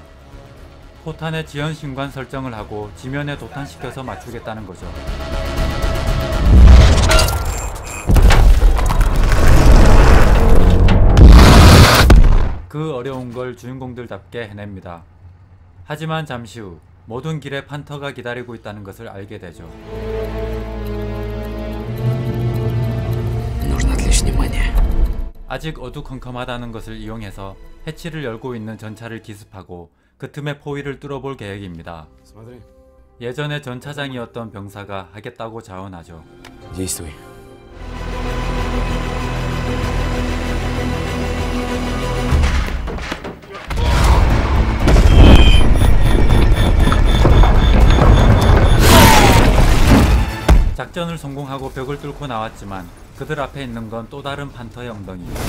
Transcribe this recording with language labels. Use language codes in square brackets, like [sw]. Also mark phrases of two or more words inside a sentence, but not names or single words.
[ko] 포탄의 지연 신관 설정을 하고 지면에 도탄시켜서 맞추겠다는 거죠. 그 어려운 걸 주인공들답게 해냅니다. 하지만 잠시 후 모든 길에 판터가 기다리고 있다는 것을 알게 되죠. [ru] Нужно отвлечь внимание. [ko] 아직 어두컴컴하다는 것을 이용해서 해치를 열고 있는 전차를 기습하고 그 틈에 포위를 뚫어볼 계획입니다. [ru] Смотри. [ko] 예전에 전차장이었던 병사가 하겠다고 자원하죠. [ru] Действуй. [ko] 작전을 성공하고 벽을 뚫고 나왔지만 그들 앞에 있는 건 또 다른 판터의 엉덩이.